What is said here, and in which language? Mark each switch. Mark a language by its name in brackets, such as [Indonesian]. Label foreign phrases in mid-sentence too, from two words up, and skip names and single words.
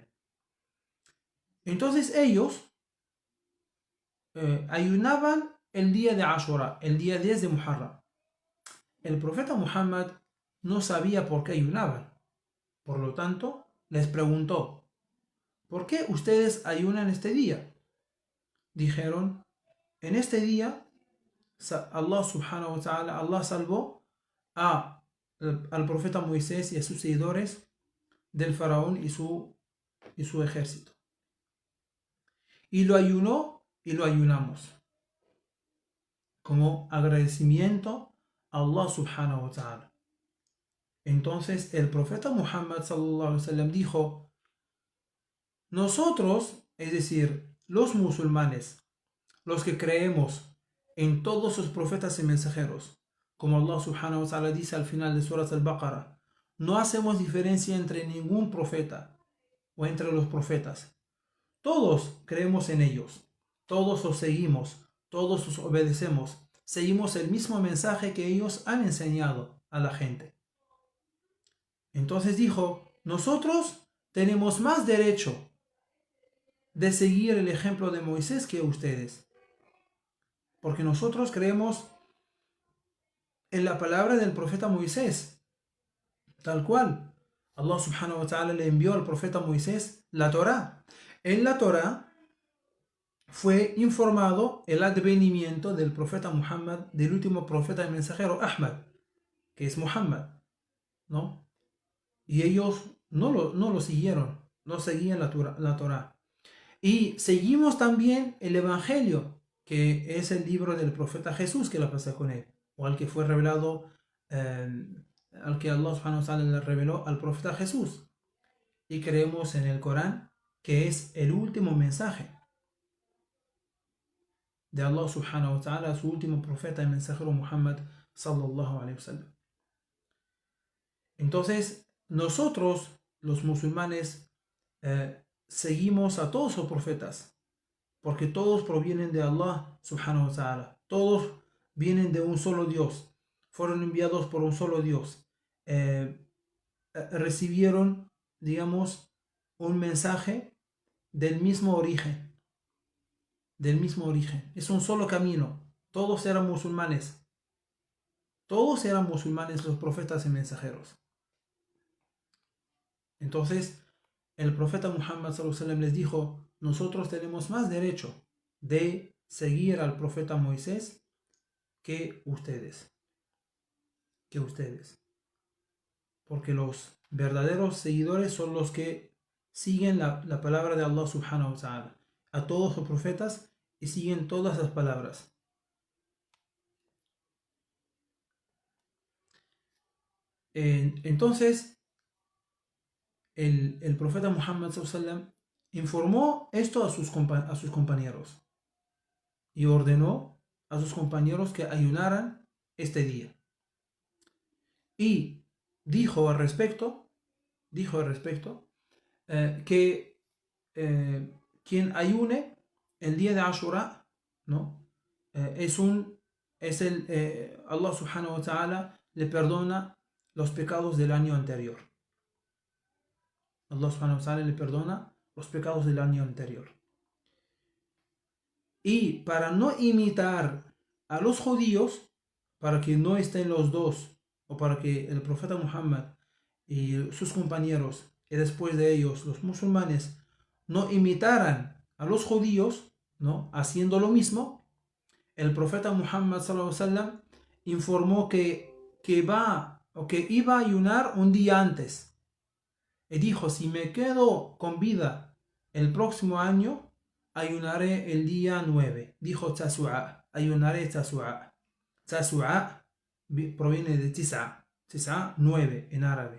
[Spanish] Entonces ellos ayunaban el día de Ashura, el día 10 de Muharram. El profeta Muhammad no sabía por qué ayunaban. Por lo tanto, les preguntó, ¿por qué ustedes ayunan este día? Dijeron, en este día [Arabic] الله سبحانه وتعالى, [Spanish] Allah salvó al profeta Moisés y a sus seguidores del faraón y su ejército. Y lo ayunó y lo ayunamos como agradecimiento a [Arabic] الله سبحانه وتعالى. [Spanish] Entonces el profeta Muhammad [Arabic] صلى الله عليه وسلم [Spanish] dijo, nosotros, es decir, los musulmanes, los que creemos en todos sus profetas y mensajeros, como [Arabic] الله سبحانه وتعالى [Spanish] dice al final de Surat al-Baqarah, no hacemos diferencia entre ningún profeta o entre los profetas. Todos creemos en ellos, todos los seguimos, todos los obedecemos, seguimos el mismo mensaje que ellos han enseñado a la gente. Entonces dijo, nosotros tenemos más derecho de seguir el ejemplo de Moisés que ustedes, porque nosotros creemos en la palabra del profeta Moisés, tal cual. [Arabic] الله سبحانه وتعالى [Spanish] le envió al profeta Moisés la Torá. En la Torá fue informado el advenimiento del profeta Muhammad, del último profeta y mensajero Ahmad, que es Muhammad, ¿no? Y ellos no lo siguieron, no seguían la Torá. Y seguimos también el Evangelio, que es el libro del profeta Jesús, que la pasé con él, o al que fue revelado, al que [Arabic] الله سبحانه وتعالى [Spanish] le reveló al profeta Jesús. Y creemos en el Corán, que es el último mensaje de [Arabic] الله سبحانه وتعالى, [Spanish] su último profeta y mensajero Muhammad [Arabic] صلى الله عليه وسلم. [Spanish] Entonces, nosotros, los musulmanes, seguimos a todos los profetas, porque todos provienen de [Arabic] الله سبحانه وتعالى, [Spanish] todos vienen de un solo Dios, fueron enviados por un solo Dios, recibieron, digamos, un mensaje del mismo origen, es un solo camino, todos eran musulmanes los profetas y mensajeros. Entonces el profeta Muhammad [Arabic] صلى الله عليه وسلم [Spanish] les dijo, nosotros tenemos más derecho de seguir al profeta Moisés que ustedes. Porque los verdaderos seguidores son los que siguen la palabra de [Arabic] الله سبحانه وتعالى, [Spanish] a todos los profetas, y siguen todas las palabras. Entonces, el profeta Muhammad [Arabic] صلى الله عليه وسلم [Spanish] informó esto a sus compañeros y ordenó a sus compañeros que ayunaran este día. Y dijo al respecto, que quien ayune el día de Ashura, ¿no? [Arabic] الله سبحانه وتعالى [Spanish] le perdona los pecados del año anterior. [Arabic] الله سبحانه وتعالى [Spanish] le perdona los pecados del año anterior. Y para no imitar a los judíos, para que no estén los dos, o para que el profeta Muhammad y sus compañeros, y después de ellos los musulmanes, no imitaran a los judíos, ¿no?, haciendo lo mismo, el profeta Muhammad [Arabic] صلى الله عليه وسلم [Spanish] informó que iba a ayunar un día antes. Y dijo: si me quedo con vida el próximo año, ayunaré el día 9. Dijo Tasu'a, ayunaré Tasu'a. Tasu'a proviene de Tis'a, 9 en árabe.